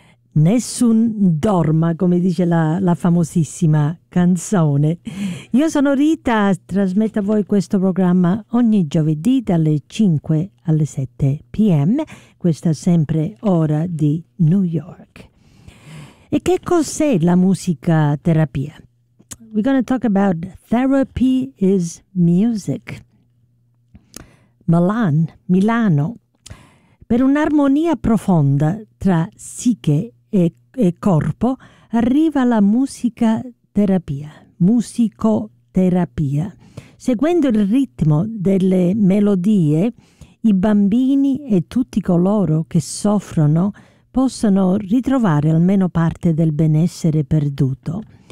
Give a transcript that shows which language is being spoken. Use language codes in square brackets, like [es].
[it] Nessun dorma, come dice la famosissima canzone. Io sono Rita, trasmetto a voi questo programma ogni giovedì dalle 5 alle 7 p.m., questa sempre ora di New York. E che cos'è la musica terapia? [en] We're going to talk about Therapy is Music. [it] Milano, per un'armonia profonda tra psiche e corpo, arriva la musicoterapia. Seguendo il ritmo delle melodie, i bambini e tutti coloro che soffrono possono ritrovare almeno parte del benessere perduto.